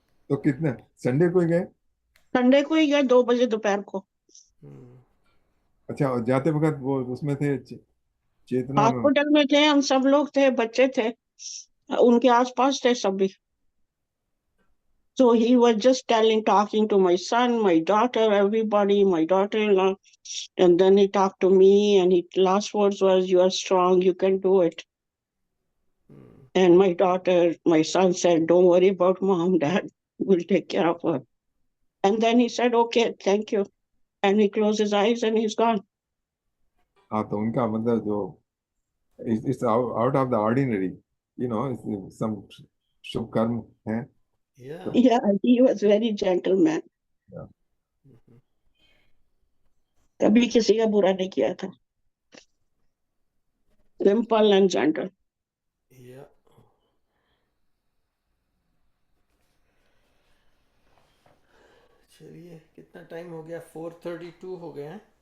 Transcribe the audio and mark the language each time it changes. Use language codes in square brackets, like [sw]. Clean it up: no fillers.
[hi] तो कितने संडे को ही गए? संडे को ही गए 2 बजे दोपहर को। अच्छा, और जाते वक्त वो उसमें थे चेतना में? हॉस्पिटल में थे, हम सब लोग थे, बच्चे थे, उनके आसपास थे सभी। [en] So he was just talking to my son, my daughter, everybody, my daughter-in-law. And then he talked to me and his last words was, you are strong, you can do it. And my son said, don't worry about mom, dad, we'll take care of her. And then he said, okay, thank you. And he closed his eyes and he's gone. [hi] हाँ, तो उनका मतलब जो [en] it's out of the ordinary, [hi] सम शुभ कर्म है। तो [en] Yeah, he was very gentleman. [hi] कभी किसी का बुरा नहीं किया था। [en] Simple and gentle। [hi] या चलिए, कितना टाइम हो गया? 4:32 हो गया है।